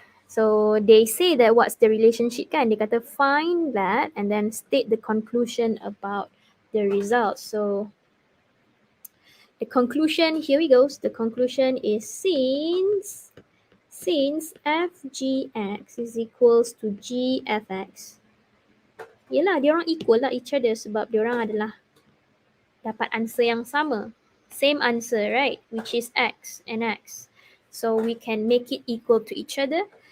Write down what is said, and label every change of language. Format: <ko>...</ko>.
<en>So, they say that what's the relationship kan?</en> <ms>Dia kata</ms> <en>find that and then state the conclusion about the result. So, the conclusion, here we go. The conclusion is since fgx is equals to gfx.</en> <ms>Yelah, dia orang equal lah</ms> <en>each other</en> <ms>sebab dia orang adalah dapat answer yang sama.</ms> <en>Same answer, right? Which is x and x. So, we can make it equal to each other.</en>